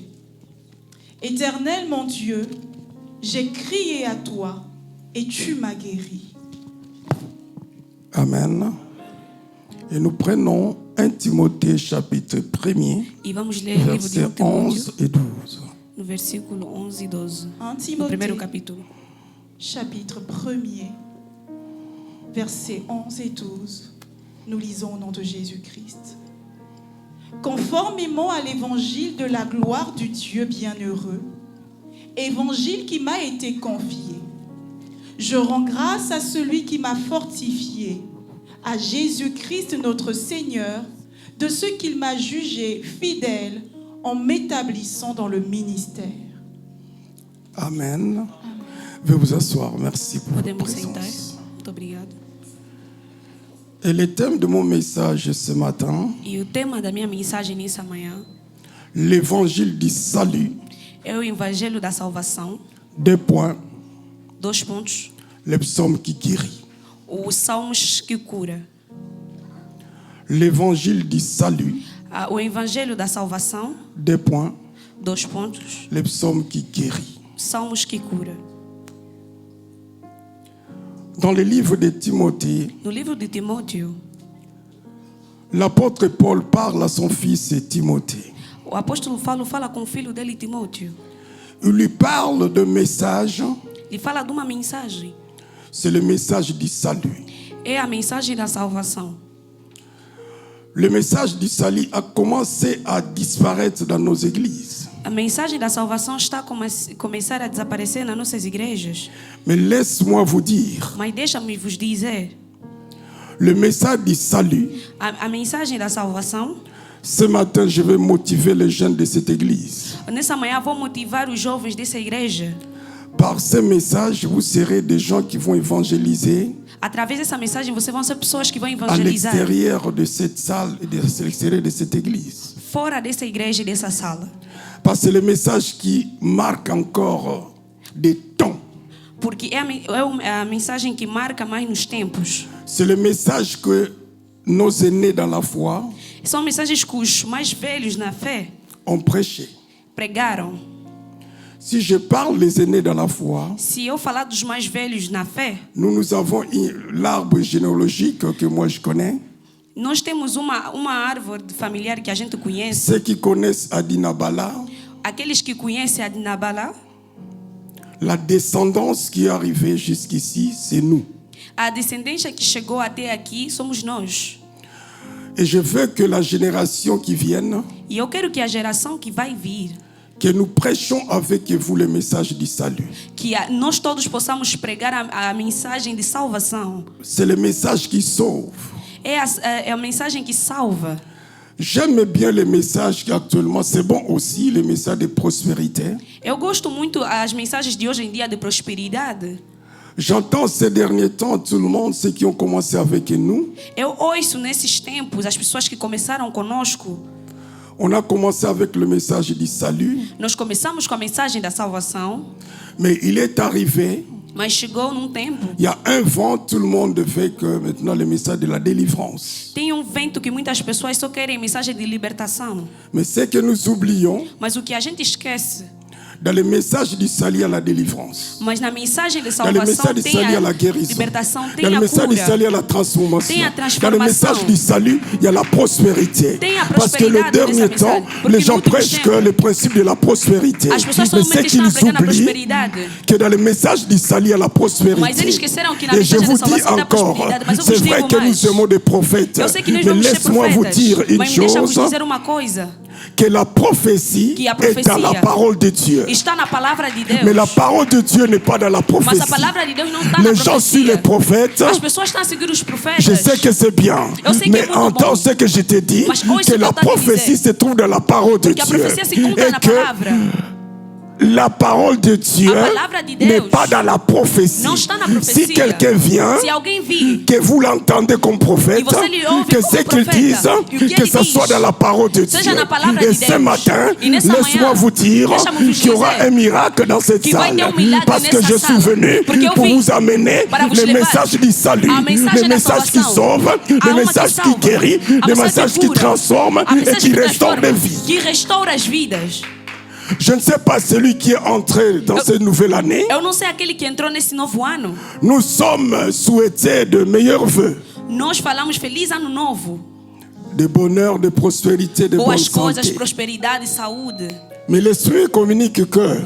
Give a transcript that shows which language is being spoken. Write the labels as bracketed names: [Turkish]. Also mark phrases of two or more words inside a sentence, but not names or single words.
[French] Éternel mon Dieu, j'ai crié à toi et tu m'as guéri. Amen. Et nous prenons 1 Timothée chapitre 1er, versets 11 et 12. [Portuguese] No versículo 11 e 12. 1 No Timothée, primeiro capítulo. [French] chapitre 1er, versets 11 et 12. Nous lisons au nom de Jésus-Christ. Conformément à l'évangile de la gloire du Dieu bienheureux, évangile qui m'a été confié, je rends grâce à celui qui m'a fortifié, à Jésus-Christ notre Seigneur, de ce qu'il m'a jugé fidèle en m'établissant dans le ministère. Amen. Veuillez vous asseoir. Merci pour votre [Portuguese] Podemos sentar. [French] présence. [Portuguese] Muito obrigado. [French] Et le thème de mon message ce matin, [Portuguese] E o tema da minha mensagem nessa manhã [French] l'évangile du salut. [Portuguese] é o Evangelho da Salvação. [French] 2 points. [Portuguese] 2 pontos. [French] Le psaume qui guérit. [Portuguese] Os salmos que cura. [French] L'évangile du salut, [Portuguese] O evangelho da salvação, [French] 2 points. [Portuguese] 2 pontos. [French] Les psaumes qui guérit. [Portuguese] Salmos que cura. [French] Dans le livre de Timothée, [Portuguese] No livro de Timóteo, [French] l'apôtre Paul parle à son fils Timothée. [Portuguese] o apóstolo Paulo fala com o filho dele, Timóteo. [French] Il lui parle de message, [Portuguese] Ele fala de uma mensagem. [French] c'est le message du salut. [Portuguese] É a mensagem da salvação. [French] Le message du salut a commencé à disparaître dans nos églises. [Portuguese] A mensagem da salvação está a começar a desaparecer nas nossas igrejas. [French] Mais laisse-moi vous dire, [Portuguese] Mas deixa-me vos dizer, [French] le message du salut, [Portuguese] a mensagem da salvação, [French] ce matin, je vais motiver les jeunes de cette église. [Portuguese] nessa manhã vou motivar os jovens dessa igreja. [French] Par ce message, vous serez des gens qui vont évangéliser [Portuguese] Através dessa mensagem, vocês vão ser pessoas que vão [French] à [Portuguese] evangelizar [French] l'extérieur de cette salle et à l'extérieur de cette église. [Portuguese] fora dessa igreja e dessa sala. [French] Parce que c'est le message qui marque encore des temps. [Portuguese] Porque é a mensagem que marca mais nos tempos. [French] C'est le message que nos aînés dans la foi [Portuguese] São mensagens que os mais velhos na fé [French] ont prêché. [Portuguese] pregaram. [French] Si je parle des aînés dans la foi, [Portuguese] Se eu falar dos mais velhos na fé, [French] nous avons l'arbre généalogique que moi je connais. [Portuguese] nós temos uma árvore familiar que a gente conhece. [French] Ceux qui connaissent Adinabala, [Portuguese] Aqueles que conhecem a Dinabala, [French] la descendance qui est arrivée jusqu'ici, c'est nous. [Portuguese] a descendência que chegou até aqui somos nós. [French] Et je veux que la génération qui vienne, [Portuguese] E eu quero que a geração que vai vir, [French] que nous prêchions avec vous le message du salut. [Portuguese] que nós todos possamos pregar a mensagem de salvação. [French] C'est le message qui sauve. [Portuguese] É a mensagem que salva. [French] J'aime bien les messages qui actuellement, c'est bon aussi, les messages de prospérité. [Portuguese] Eu gosto muito as mensagens de hoje em dia de prosperidade. [French] J'entends ces derniers temps tout le monde, ceux qui ont commencé avec nous. [Portuguese] Eu ouço nesses tempos as pessoas que começaram conosco. [French] On a commencé avec le message du salut, [Portuguese] Nós começamos com a mensagem da salvação, [French] mais il est arrivé, [Portuguese] mas chegou num tempo. [French] il y a un vent, tout le monde veut que maintenant le message de la délivrance. [Portuguese] Tem vento que muitas pessoas só querem mensagem de libertação. [French] Mais ce que nous oublions, [Portuguese] Mas o que a gente esquece, [French] dans le message du salut, il y a la délivrance. [Portuguese] mas na mensagem de [French] Dans le [Portuguese] salvação [French] message du [Portuguese] tem [French] salut, il y a [Portuguese] a [French] la guérison. [Portuguese] libertação, [French] Dans [Portuguese] tem [French] le [Portuguese] a [French] message du salut, il y [Portuguese] cura. [French] a la transformation. [Portuguese] Tem a [French] Dans le [Portuguese] transformação. [French] message du salut, il y a la prospérité. [Portuguese] Tem a [French] Parce que le [Portuguese] prosperidade [French] dernier [Portuguese] nessa [French] temps, [Portuguese] mensagem. Porque [French] les gens [Portuguese] no último [French] prêchent [Portuguese] tempo, [French] que le principe de la prospérité. [Portuguese] as pessoas [French] Mais c'est [Portuguese] somente [French] qu'ils [Portuguese] estão pregando a [French] oublient [Portuguese] prosperidade. [French] que dans le message du salut, il y a la [Portuguese] Mas [French] prospérité. [Portuguese] eles esqueceram que na [French] Et je [Portuguese] mensagem da [French] vous dis [Portuguese] salvação tem a [French] encore, [Portuguese] prosperidade. Mas eu [French] c'est [Portuguese] vos [French] vrai [Portuguese] digo [French] que mais. nous aimons des prophètes. [Portuguese] Eu sei que nós [French] Mais [Portuguese] vamos ser [French] laisse-moi vous [Portuguese] profetas. [French] dire une [Portuguese] Mas me deixa vos [French] chose, [Portuguese] dizer uma coisa. [French] que la prophétie [Portuguese] Que a [French] est dans la [Portuguese] profecia [French] parole de Dieu. [Portuguese] Está na palavra de Deus. [French] Mais la parole de Dieu n'est pas dans la [Portuguese] Mas [French] prophétie. [Portuguese] a palavra de Deus não está na [French] Les gens suivent les [Portuguese] profecia. [French] prophètes. [Portuguese] As pessoas estão a seguir os profetas. [French] Je sais que c'est bien, [Portuguese] Eu sei que [French] mais [Portuguese] é muito [French] entends [Portuguese] bom. [French] ce que je te dis, [Portuguese] Mas ouça [French] que [Portuguese] o que [French] la [Portuguese] eu tô a te [French] prophétie [Portuguese] dizer. [French] se trouve dans la parole de [Portuguese] Porque a [French] Dieu. [Portuguese] profecia se encontra [French] Et [Portuguese] na [French] que [Portuguese] palavra. [French] la parole de Dieu [Portuguese] A palavra de Deus [French] n'est pas dans la prophétie. [Portuguese] não está na [French] Si [Portuguese] profecia. [French] quelqu'un vient, [Portuguese] Se alguém vir [French] que vous l'entendez comme prophète, [Portuguese] E você lhe ouve [French] que [Portuguese] como [French] ce qu'il [Portuguese] profeta. [French] dise, [Portuguese] E o que [French] que [Portuguese] ele [French] ce [Portuguese] diz [French] soit dans la parole de Dieu. [Portuguese] seja na palavra [French] Et [Portuguese] de [French] ce [Portuguese] Deus. [French] matin, [Portuguese] E nessa [French] laisse-moi [Portuguese] manhã, [French] vous dire [Portuguese] deixa-me vos [French] qu'il y aura [Portuguese] dizer [French] un miracle dans cette [Portuguese] que vai [French] salle. [Portuguese] ter milagre [French] Parce que [Portuguese] nessa [French] je suis [Portuguese] sala. [French] venu [Portuguese] Porque eu [French] pour [Portuguese] vim [French] vous amener [Portuguese] para vos [French] le [Portuguese] levar [French] message du salut, [Portuguese] a mensagem [French] le [Portuguese] da [French] message qui [Portuguese] salvação. [French] sauve, [Portuguese] A [French] le [Portuguese] alma [French] message [Portuguese] que [French] qui [Portuguese] salva. [French] guérit, [Portuguese] A [French] le [Portuguese] mensagem [French] message [Portuguese] que [French] qui [Portuguese] cura. [French] transforme [Portuguese] A [French] et [Portuguese] mensagem [French] qui [Portuguese] que [French] restaure [Portuguese] transforma, [French] les vies. [Portuguese] que restaura as vidas. [French] Je ne sais pas celui qui est entré dans cette nouvelle année. [Portuguese] Eu não sei aquele que entrou nesse novo ano. [French] Nous sommes souhaités de meilleurs vœux, [Portuguese] Nós falamos feliz ano novo. [French] de bonheur, de prospérité, de bonne [Portuguese] Boas coisas, [French] santé. [Portuguese] prosperidade, saúde. [French] Mais l'Esprit communique que